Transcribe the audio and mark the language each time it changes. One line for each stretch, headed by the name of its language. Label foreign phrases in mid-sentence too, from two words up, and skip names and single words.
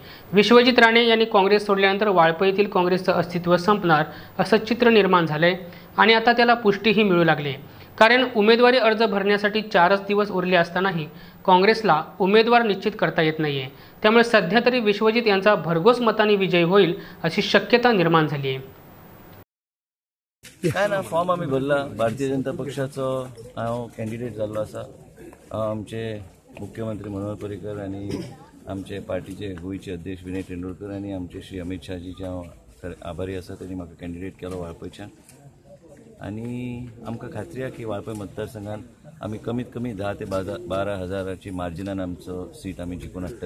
Marathi: विश्वजित राणे यांनी काँग्रेस सोडल्यानंतर वाळपईतील काँग्रेसचे अस्तित्व संपणार असं चित्र निर्माण झाले आणि आता त्याला पुष्टीही मिळू लागली, कारण उमेदवारी अर्ज भरण्यासाठी 4च दिवस उरले असतानाही काँग्रेसला उमेदवार निश्चित करता येत नाहीये। त्यामुळे सध्या तरी विश्वजित यांचा भरघोस मतांनी विजय होईल अशी शक्यता निर्माण झाली आहे।
Konkani: काय ना फॉर्म आम्ही भरला, भारतीय जनता पक्षाचं हांव कॅन्डिडेट जाल्लो आसा। आमचे मुख्यमंत्री मनोहर पर्रीकर आणि आमचे पार्टीचे गोयचे अध्यक्ष विनय तेंडुलकर आणि आमचे श्री अमित शाहजीचे हांव आभारी आसा। त्यांनी म्हाका कॅन्डिडेट केलो वाळपयच्यान आणि आमकां खात्री आहे की वाळपय मतदारसंघात आम्ही कमीत कमी 10 ते 12,000ची मार्जिनान आमचं सीट आम्ही जिखून हाडटले।